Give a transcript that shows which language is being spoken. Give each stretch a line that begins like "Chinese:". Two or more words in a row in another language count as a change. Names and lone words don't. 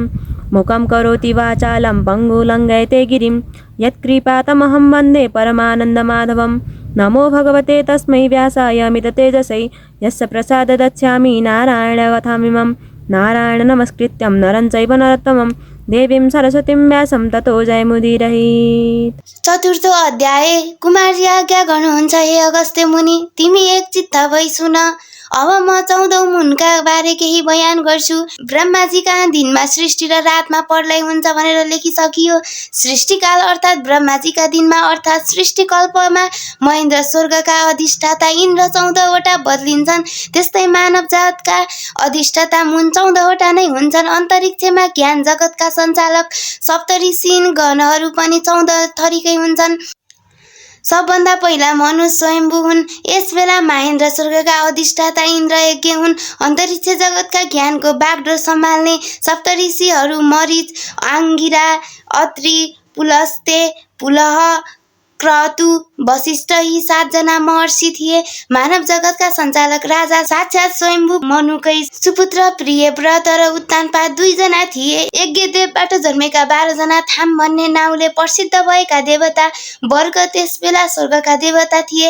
Sanskrit: मुखं करोति वाचालं पङ्गुलङ्घयते गिरिं यत्कृपातमहं वन्दे परमानन्दमाधवं। नमो भगवते तस्मै व्यासाय अमिततेजसै यस्य प्रसाददच्छामि नारायणकथामिमं। नारायण नमस्कृत्यं नरं चैव नरोत्तमं देवीं सरस्वतीं व्यासं ततो जयमुदीरयेत्। चतुर्थो अध्याय।
Nepali: कुमारजी आज्ञा गर्नुहुन्छ, हे अगस्त्य मुनि, तिमी एक चित्त भई सुन। अब म 14औं मुनका बारे केही बयान गर्छु। ब्रह्माजीका दिनमा सृष्टि र रातमा प्रलय हुन्छ भनेर लेखिसकियो। सृष्टिकाल अर्थात् ब्रह्माजीका दिनमा अर्थात् सृष्टिकल्पमा महेन्द्र स्वर्गका अधिष्ठाता इन्द्र 14वटा बदलिन्छन्। त्यस्तै मानव जातका अधिष्ठाता मुन 14वटा नै हुन्छन्। अन्तरिक्षमा ज्ञान जगतका सञ्चालक सप्तऋषि गणहरू पनि 14 थरीकै हुन्छन्। सबभन्दा पहिला मनु स्वयम्भू हुन्। यस बेला महेन्द्र स्वर्गका अधिष्ठाता इन्द्र यज्ञ हुन्। अन्तरिक्ष जगतका ज्ञानको बागडोर सम्हाल्ने सप्तऋषिहरू मरीच, आङ्गिरा, अत्रि, पुलस्ते, पुलह, क्रतु, वशिष्ठ यी 7 जना महर्षि थिए। मानव जगतका सञ्चालक राजा साक्षात् स्वयम्भू मनुकै सुपुत्र प्रियव्रत र उत्तानपाद 2 जना थिए। यज्ञदेवबाट जन्मेका 12 जना थाम भन्ने नाउँले प्रसिद्ध भएका देवता वर्ग त्यस बेला स्वर्गका देवता थिए।